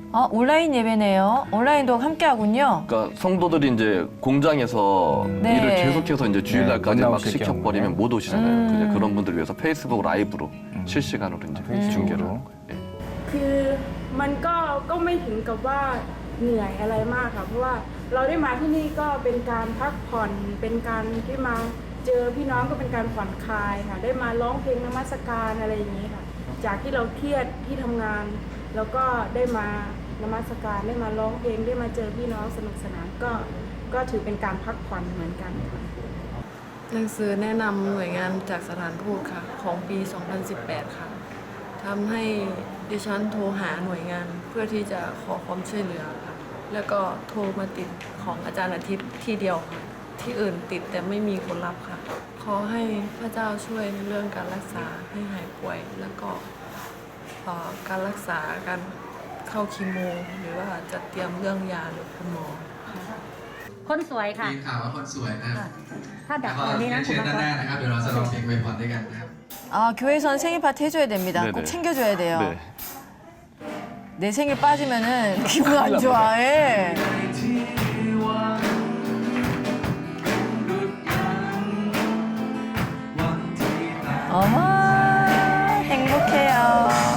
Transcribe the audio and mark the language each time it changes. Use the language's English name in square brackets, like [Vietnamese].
[Korean] 온라인 예배네요. 온라인도 함께 하군요. 그러니까 성도들이 이제 공장에서 네. 일을 계속해서 이제 주일날까지 못 막 나오실 시켜버리면 경우에. 못 오시잖아요. 이제 그런 분들 위해서 페이스북 라이브로 실시간으로 이제 중계를 하는 거예요. 예. [Thai] คือมันก็ไม่ถึงกับว่าเหนื่อยอะไรมากค่ะเพราะว่าเราได้มาที่นี่ก็เป็นการพักผ่อนเป็นการที่มาเจอพี่น้องก็เป็นการผ่อนคลายค่ะได้มาร้องเพลงนมัสการอะไรอย่างนี้ค่ะจากที่เราเครียดที่ทำงานแล้วก็ได้มานมัสการได้มาร้องเพลงได้มาเจอพี่น้องสนุกสนานก็ถือเป็นการพักผ่อนเหมือนกันค่ะ หนังสือแนะนำหน่วยงานจากสถานทูตค่ะของปี 2018 ค่ะทำให้ดิฉันโทรหาหน่วยงานเพื่อที่จะขอความช่วยเหลือค่ะแล้วก็โทรมาติดของอาจารย์อาทิตย์ที่เดียวค่ะที่อื่นติดแต่ไม่มีคนรับค่ะขอให้พระเจ้าช่วยในเรื่องการรักษาให้หายป่วยแล้วก็การรักษาการเข้าคีโมหรือว่าจะเตรียมเรื่องยาหรือคุณหมอค่ะ คนสวยค่ะ มีข่าวว่าคนสวยนะครับ ถ้าดัก ขอ ตัวนี้นะ เชิญด้านหน้านะครับ เดี๋ยวเราจะร้องเพลงอวยพรด้วยกันนะครับ [Korean] 교회에서는 생일 파티 해줘야 됩니다. 네네. 꼭 챙겨줘야 돼요. 네. 내 생일 빠지면은 기분 안 좋아. 예. 어머, 행복해요.